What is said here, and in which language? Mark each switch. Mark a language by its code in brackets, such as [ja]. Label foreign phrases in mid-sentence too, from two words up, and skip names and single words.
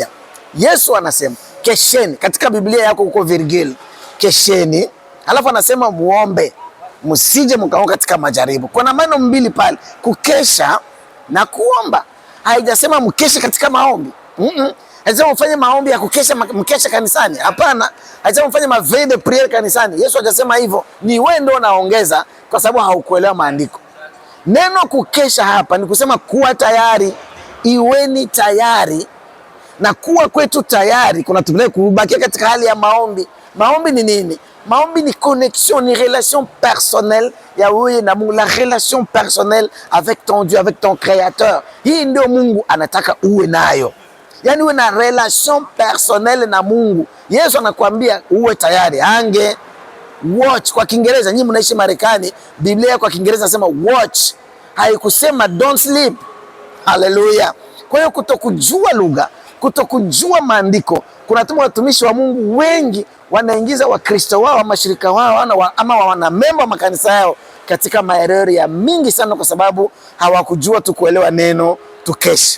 [sw] Yesu anasema kesheni, katika Biblia yako uko virgil, kesheni, alafu anasema muombe msije mkaanguka katika majaribu. Kuna maneno mbili pale, kukesha na kuomba. Haijasema mkeshe katika maombi. Haijasema mfanye maombi ya kukesha mkesha kanisani. Hapana, haijasema mfanye [fr] maveille de prière [sw] kanisani. Yesu hajasema hivyo. Ni wewe ndio unaongeza kwa sababu haukuelewa maandiko. Neno kukesha hapa ni kusema kuwa tayari, iweni tayari. Na kuwa kwetu tayari kuna tupeleke kubakia katika hali ya maombi. Maombi ni nini? Maombi ni connexion, ni [fr] relation personnelle [sw] ya wewe na Mungu, [fr] la relation personnelle avec ton Dieu, avec ton créateur. [sw] Hii ndio Mungu anataka uwe nayo. Yaani uwe na [fr] relation personnelle [sw] na Mungu. Yesu anakuambia uwe tayari. Ange watch kwa Kiingereza, nyinyi mnaishi Marekani, Biblia kwa Kiingereza nasema watch. Haikusema [en] don't sleep. [sw] Haleluya. Kwa hiyo kutokujua lugha, kutokujua maandiko kunatuma watumishi wa Mungu wengi wanaingiza Wakristo wao, mashirika wao ama wanamemba makanisa yao katika maerere ya mingi sana, kwa sababu hawakujua tu kuelewa neno tukesha.